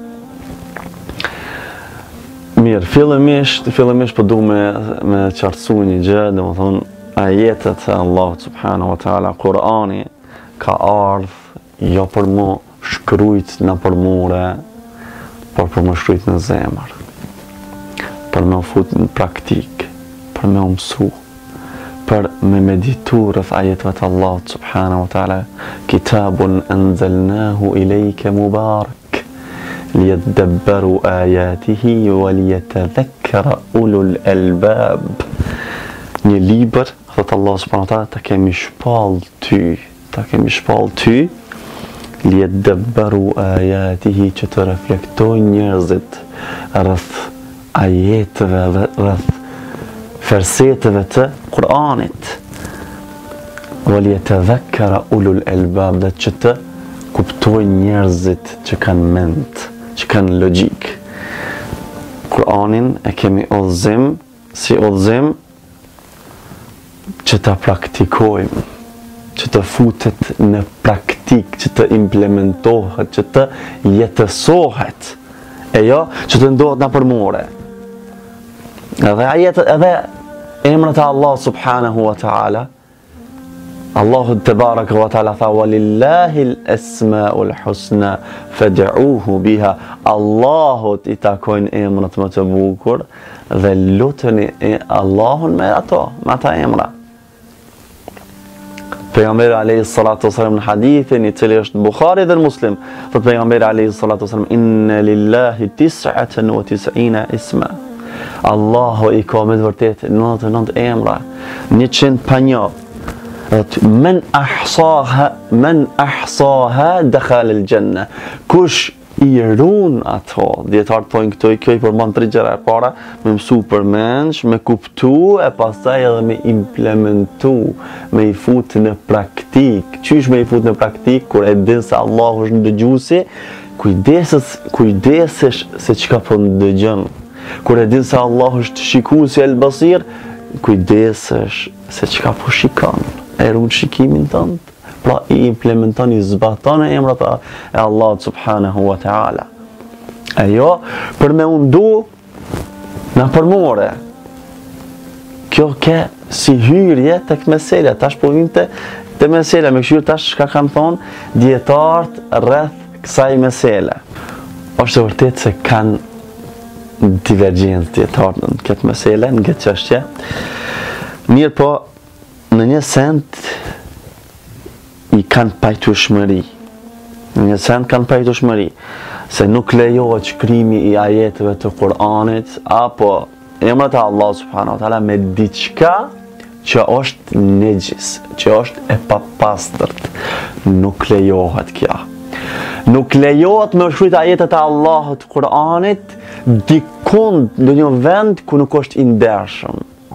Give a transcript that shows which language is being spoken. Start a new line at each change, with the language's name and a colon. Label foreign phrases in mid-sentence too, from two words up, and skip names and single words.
Albanian: Mirë, fillimisht po du me qartësu një gjë, dhe më thonë, ajetet e Allahut
Arabic: سبحانه وتعالى,
Albanian: Kurani ka ardhë jo për mu shkrujt në për mure, por për më shkrujt në zemër, për me fut në praktik, për me mësu, për me meditu rreth ajeteve të Allahut
Arabic: سبحانه وتعالى. كتاب أنزلناه إليك مبارك ليدبروا آياته وليتذكر أولو الألباب.
Albanian: Një libër, thot Allah
Arabic: سبحانه وتعالى,
Albanian: ta kemi shpall ty,
Arabic: ليدبروا آياته,
Albanian: që të reflektojnë njerëzit rreth ajeteve, rreth verseteve të Kur'anit.
Arabic: وليتذكر أولو الألباب,
Albanian: dhe që të kuptojnë njerëzit që kanë mend, që kanë logjik. Kur'anin e kemi udhëzim, si udhëzim që ta praktikojmë, që të futet në praktik, që të implementohet, që të jetësohet, e jo që të ndohet në përmore. Edhe emrat e Allah
Arabic: سبحانه وتعالى,
Albanian: Allahu
Arabic: تبارك وتعالى
Albanian: tha,
Arabic: ولله الأسماء الحسنى فادعوه بها.
Albanian: Allahut I takojnë emrat më të bukur dhe luteni Allahun me ato, me ata emra. Pejgamberi
Arabic: عليه الصلاة والسلام
Albanian: në hadithin I cili është Bukhari dhe Muslim, thot pejgamberi
Arabic: عليه الصلاة والسلام, إن لله 99 اسما.
Albanian: Allahu I ka me të vërtet 99 emra, 100 pa një.
Arabic: من أحصاها دخل الجنة.
Albanian: Kush I run ato, dietar thonë këto kjo I përmban 3 gjëra e para, me mësu përmendsh, me kuptu e pastaj edhe me implementu, me I fut në praktik. Qysh me I fut në praktik? Kur e din se Allahu është ndëgjuesi, kujdesesh se çka po ndëgjon. Kur e din se Allahu është shikuesi
Arabic: البصير,
Albanian: kujdesesh se çka po shikon. E runë shikimin tënd, pra I implementon, I zbaton e emrat e Allah
Arabic: سبحانه وتعالى.
Albanian: E jo, për me undu në përmore. Kjo ke si hyrje të këtë meselja, tash po vinte të meselja, me këshyrë tash shka kanë thonë djetartë rreth kësaj mesele. Është vërtet se kanë divergjencë djetartë në këtë mesele, në këtë çështje. Mirë po, në një sent I kanë pajtueshmëri. Se nuk lejohet shkrimi I ajeteve të Kur'anit apo emrat e Allah
Arabic: سبحانه وتعالى
Albanian: me diçka që është nejis, që është e papastërt. Nuk lejohet kjo. Nuk lejohet me shkruajt ajetet e Allahut të Kur'anit dikund në një vend ku nuk është I ndershëm.